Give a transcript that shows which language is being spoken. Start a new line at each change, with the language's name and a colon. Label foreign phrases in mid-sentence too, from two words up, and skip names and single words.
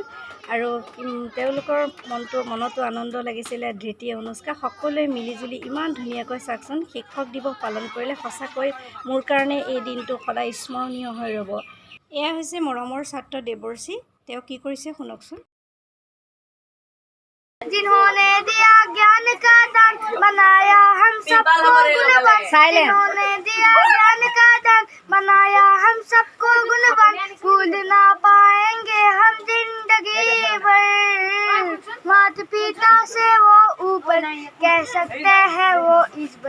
Assamese: আৰু তেওঁলোকৰ মনতো আনন্দ লাগিছিলে। ধৃতি, অনুষ্কা সকলোৱে মিলিজুলি ইমান ধুনীয়াকৈ চাওকচোন শিক্ষক দিৱস পালন কৰিলে। সঁচাকৈ মোৰ কাৰণে এই দিনটো সদায় স্মৰণীয় হৈ ৰ'ব। এয়া হৈছে মৰমৰ ছাত্ৰ দেৱৰ্ষী, তেওঁ কি কৰিছে শুনকচোন।
Hindi: जिन्होंने दिया ज्ञान का दान बनाया हम सबको गुणवान जिन्होंने दिया ज्ञान का दान बनाया हम सबको गुणवान भूल ना पाएंगे हम जिंदगी भर माता पिता से वो ऊपर कह सकते हैं वो इस पर